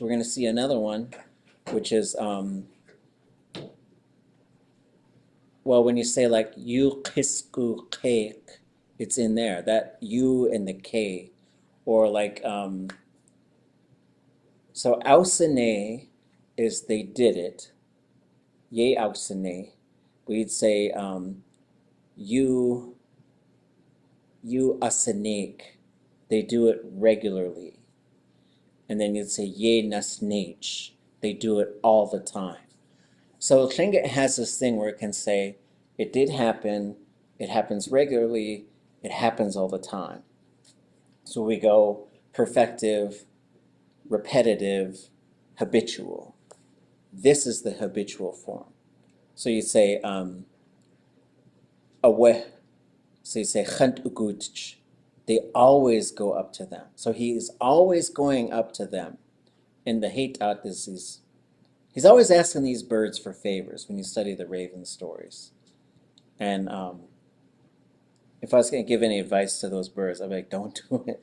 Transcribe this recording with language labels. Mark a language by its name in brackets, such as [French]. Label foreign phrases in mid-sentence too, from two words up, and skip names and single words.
[English] We're going to see another one, which is, well, when you say like Yéil Ḳutlaakw, it's in there, that U and the K. Or like, so ʼausane is they did it. Yéil ʼausane. We'd say ʼatánk. They do it regularly. And then you'd say Yéil ṉásnach. They do it all the time. So Lingi has this thing where it can say, it did happen, it happens regularly, it happens all the time. So we go perfective, repetitive, habitual. This is the habitual form. So you say aweh. So you say ʼatudli.átk. They always go up to them. So he is always going up to them. And the daat is he's always asking these birds for favors when you study the raven stories. And if I was going to give any advice to those birds, I'd be like, don't do it.